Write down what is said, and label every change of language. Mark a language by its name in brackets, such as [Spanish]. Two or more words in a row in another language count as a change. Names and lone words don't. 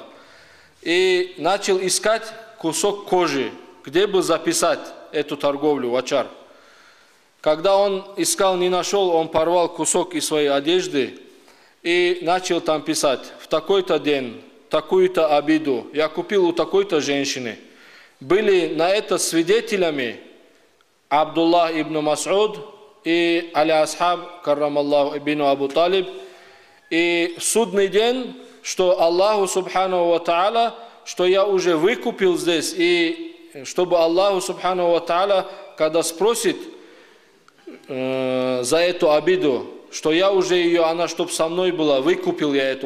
[Russian] И начал искать кусок кожи, где бы записать эту торговлю в ачар. Когда он искал, не нашел, он порвал кусок из своей одежды и начал там писать: в такой-то день, такую-то обиду я купил у такой-то женщины. Были на это свидетелями Абдуллах ибн Мас'уд и Али Асхаб, каррамаллаху ибн Абу Талиб. И в судный день, что [Arabic] الله سبحانه وتعالى, [Russian] что я уже выкупил здесь, и чтобы [Arabic] الله سبحانه وتعالى, [Russian] когда спросит за эту обиду, что я уже ее, она чтоб со мной была, выкупил я это.